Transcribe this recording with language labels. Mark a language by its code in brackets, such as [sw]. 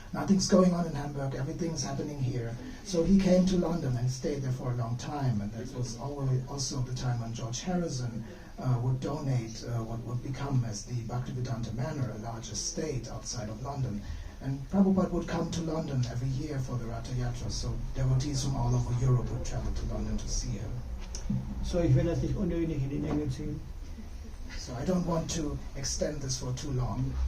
[en] Nothing's going on in Hamburg, everything's happening here. So he came to London and stayed there for a long time, and that was also the time when George Harrison would donate what would become as the Bhakti-Vedanta Manor, a large estate outside of London. And Prabhupada would come to London every year for the Ratha Yatra, so devotees from all over Europe would travel to London to see him. [de] So, ich will das nicht unnötig in die Länge ziehen. [en] So I don't want to extend this for too long.